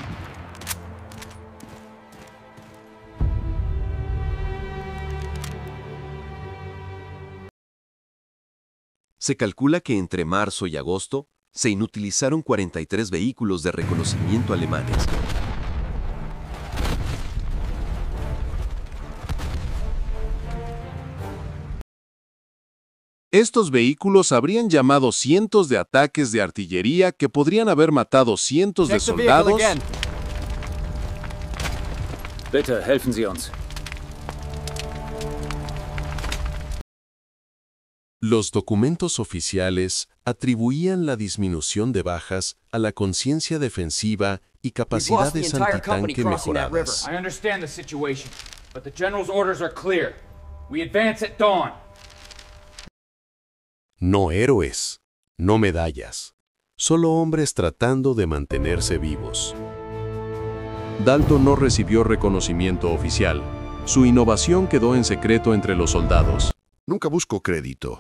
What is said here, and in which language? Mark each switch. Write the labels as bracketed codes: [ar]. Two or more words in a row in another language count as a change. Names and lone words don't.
[es] Se calcula que entre marzo y agosto se inutilizaron 43 vehículos de reconocimiento alemanes. Estos vehículos habrían llamado cientos de ataques de artillería que podrían haber matado cientos de soldados. [de] Bitte, helfen Sie uns. [es] Los documentos oficiales atribuían la disminución de bajas a la conciencia defensiva y capacidades antitanque mejoradas. [en] I understand the situation, but the general's orders are clear. We advance at dawn. [es] No héroes, no medallas, solo hombres tratando de mantenerse vivos. Dalton no recibió reconocimiento oficial. Su innovación quedó en secreto entre los soldados. Nunca buscó crédito.